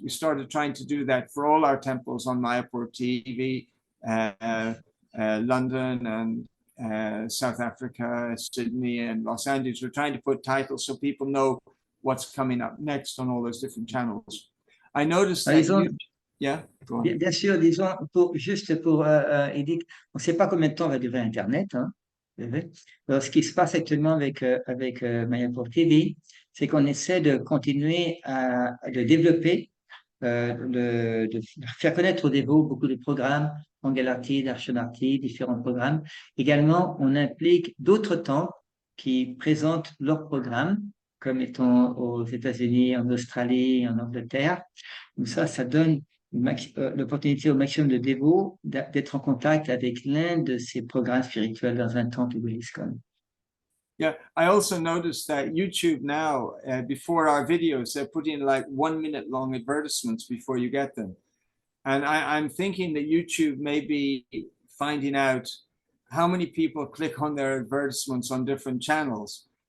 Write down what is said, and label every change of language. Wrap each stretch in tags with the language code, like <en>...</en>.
<en>We started trying to do that for all our temples on Mayapur TV, London and South Africa, Sydney and Los Angeles. We're trying to put titles so people know what's coming up next on all those different channels. I noticed that yeah, go on.</en> <fr>Bien sûr, disons, juste pour Edith, on ne sait pas combien de temps va durer Internet. Hein, alors, ce qui se passe actuellement avec Mayapur TV, c'est qu'on essaie de continuer à le développer, de faire connaître aux dévots beaucoup de programmes, Mangalarti, Darshanarti, différents programmes. Également, on implique d'autres temples qui présentent leurs programmes, comme étant aux États-Unis, en Australie, en Angleterre. Donc ça donne l'opportunité au maximum de dévots d'être en contact avec l'un de ces programmes spirituels dans un temple de l'ISKCON.</fr> <en>Yeah, I also noticed that YouTube now, before our videos, they're putting like 1 minute long advertisements before you get them. And I'm thinking that YouTube may be finding out how many people click on their advertisements on different channels.</en>